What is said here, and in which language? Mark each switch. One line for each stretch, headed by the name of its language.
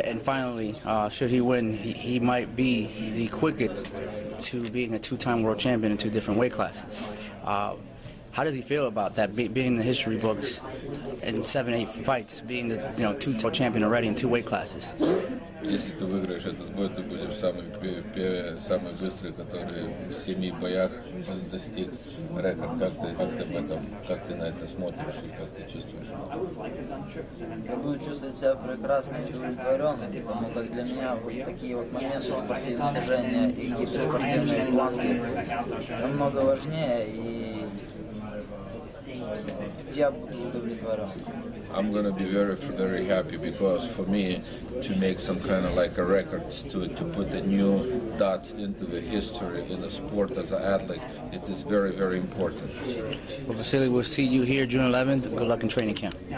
English: And finally, should he win, he might be the quickest to being a two-time world champion in two different weight classes. How does he feel about that, being in the history books in 7-8 fights, being the two-time champion already in two weight classes?
Russian: Если ты выиграешь этот бой, ты будешь самый быстрый, который в 7 боях достиг рекорд. Как ты на это смотришь и как ты чувствуешь? Я буду чувствовать себя прекрасно и удовлетворенным, потому как для меня вот такие вот моменты спортивного движения и какие-то спортивные планки намного важнее, и я буду удовлетворен.
English: I'm gonna be very happy because for me to make some kind of like a record to put a new dot into the history in the sport as an athlete, it is very important. Well, Vasily, we'll see you here June 11th. Good luck in training camp.